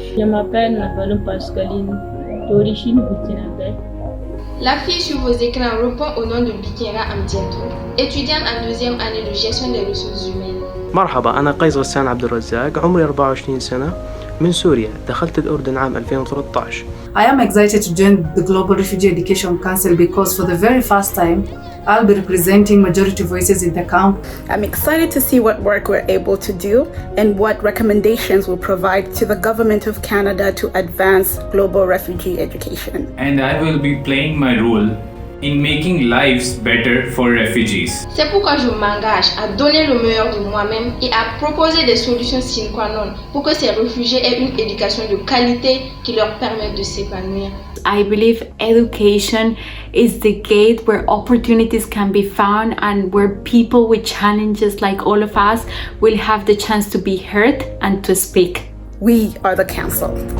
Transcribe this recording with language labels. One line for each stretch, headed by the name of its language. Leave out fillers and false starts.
French: Je m'appelle Navalou Pascaline, d'origine burkinabé. La fille sur vos écrans répond au nom de Bikira Amdiatou, étudiante en deuxième année de gestion des ressources humaines.
Arabic: مرحبا، أنا قيس غسان عبد الرزاق، عمري 24 سنة، من سوريا، دخلت الأردن عام 2013.
English: I am excited to join the Global Refugee Education Council because for the very first time, I'll be representing majority voices in the camp. I'm excited to see what work we're able to do and what recommendations we'll provide to the Government of Canada to advance global refugee education. And I will be playing my role in making lives better for refugees.
French: C'est pourquoi je m'engage à donner le meilleur de moi-même et à proposer des solutions sine qua non pour que ces réfugiés aient une éducation de qualité qui leur permette de s'épanouir.
English: I believe education is the gate where opportunities can be found and where people with challenges like all of us will have the chance to be heard and to speak. We are the council.